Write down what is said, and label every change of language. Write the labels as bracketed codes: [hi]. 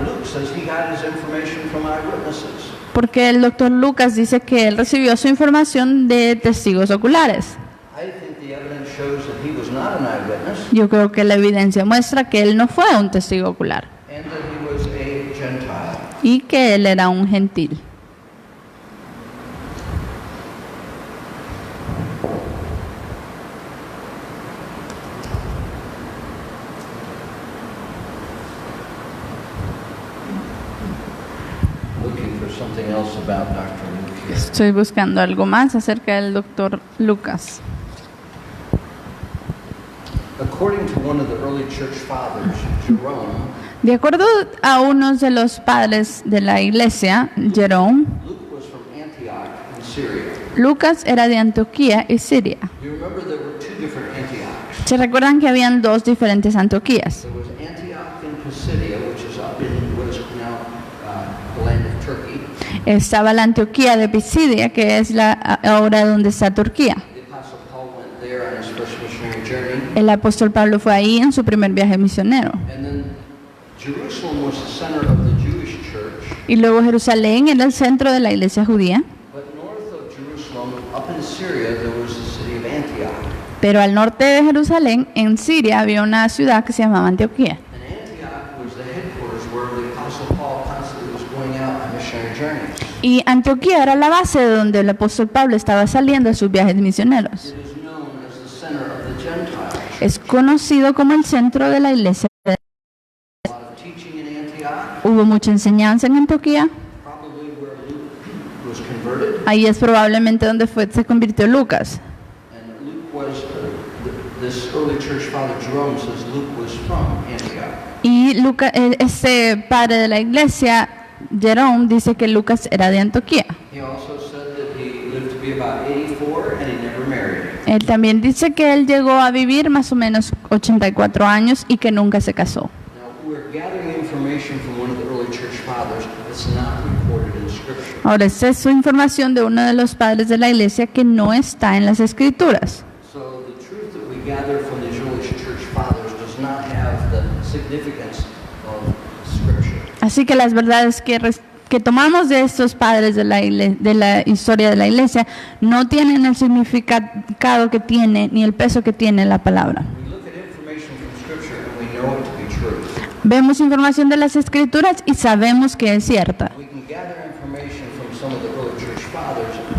[en] Luke says he got his information from eyewitnesses. [es] Porque el doctor Lucas dice que él recibió su información de testigos oculares. [en] I think the evidence shows that he was not an eyewitness [es] Yo creo que la evidencia muestra que él no fue un testigo ocular [en] and that he was a Gentile. [es] y que él era un gentil. [en] Looking for something else about Dr. Luke here. [es] Estoy buscando algo más acerca del doctor Lucas. [en] According to one of the early church fathers, Jerome, [es] De acuerdo a unos de los padres de la iglesia, Jerome, [en] Luke was from Antioch in Syria. [es] Lucas era de Antioquía y Siria. [en] You remember there were two different Antiochs. [es] Se recuerdan que habían dos diferentes Antioquías. [en] There was Antioch in Pisidia, which is up in what is now the land of Turkey. [es] Estaba la Antioquía de Pisidia, que es la ahora donde está Turquía. [en] The Apostle Paul went there on his first missionary journey. [es] El apóstol Pablo fue ahí en su primer viaje misionero. [en] And then Jerusalem was the center of the Jewish church. [es] Y luego Jerusalén era el centro de la iglesia judía. [en] But north of Jerusalem, up in Syria, there was the city of Antioch. [es] Pero al norte de Jerusalén, en Siria, había una ciudad que se llamaba Antioquía. [en] And Antioch was the headquarters where the Apostle Paul constantly was going out on missionary journeys. [es] Y Antioquía era la base de donde el apóstol Pablo estaba saliendo a sus viajes misioneros. [en] It is known as the center of the Gentiles. [es] Es conocido como el centro de la iglesia. [en] A lot of teaching in Antioch, [es] Hubo mucha enseñanza en Antioquía. [en] probably where Luke was converted. [es] Ahí es probablemente donde se convirtió Lucas. [en] And Luke was, this early church father Jerome says Luke was from Antioch. [es] Y este padre de la iglesia, Jerome, dice que Lucas era de Antioquía. [en] He also said that he lived to be about 84 and he never married. [es] Él también dice que él llegó a vivir más o menos 84 años y que nunca se casó. [en] Now, we're gathering information from one of the early church fathers that's not recorded in Scripture. [es] Ahora, esta es su información de uno de los padres de la iglesia que no está en las escrituras. [en] So the truth that we gather from these early church fathers does not have the significance of Scripture. [es] Así que las verdades que tomamos de estos padres de la historia de la iglesia no tienen el significado que tiene ni el peso que tiene la palabra. [en] We look at information from Scripture and we know it to be true. [es] Vemos información de las escrituras y sabemos que es cierta. [en] We can gather information from some of the early church fathers